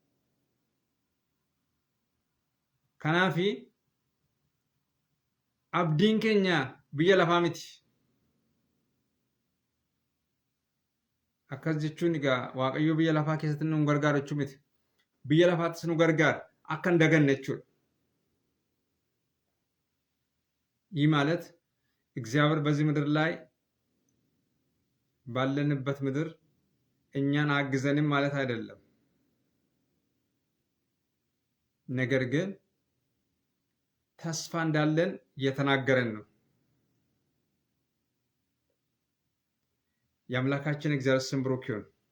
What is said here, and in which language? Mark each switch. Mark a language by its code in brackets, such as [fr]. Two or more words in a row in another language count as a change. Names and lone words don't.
[om] Kanaaf abdiin keenya biyya lafaa miti. Akkas jechuun egaa Waaqayyo biyya lafaa keessatti nu gargaara jechuu miti. Biyya lafaattis nu gargaara akka hin daganne jechuudha. [am] ይህ ማለት እግዚአብሔር በዚህ ምድር ላይ ባለንበት ምድር እኛን አግዘንም ማለት አይደለም። ነገር ግን ተስፋ እንዳለን እየተናገረን ነው። የአምላካችን እግዚአብሔር ስም ብሩክ ይሁን።